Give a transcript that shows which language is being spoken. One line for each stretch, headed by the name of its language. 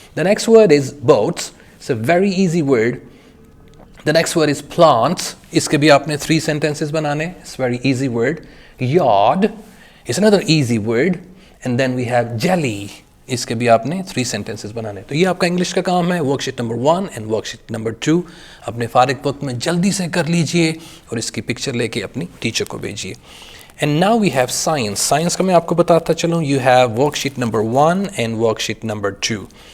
English: The next word is boats. It's a very easy word. The next word is plants.
Urdu: اس کے بھی آپ نے 3 sentences بنانے.
English: It's very easy word. Yard is another easy word. And then we have jelly.
Urdu: اس کے بھی آپ نے 3 sentences بنانے. تو یہ آپ کا انگلش کا کام ہے.
English: worksheet number 1 and worksheet number 2
Urdu: اپنے فارغ وقت میں جلدی سے کر لیجئے اور اس کی پکچر لے کے اپنی ٹیچر کو بھیجیے.
English: And now we have science.
Urdu: Science کا میں آپ کو بتاتا چلوں.
English: You have worksheet number 1 and worksheet number 2.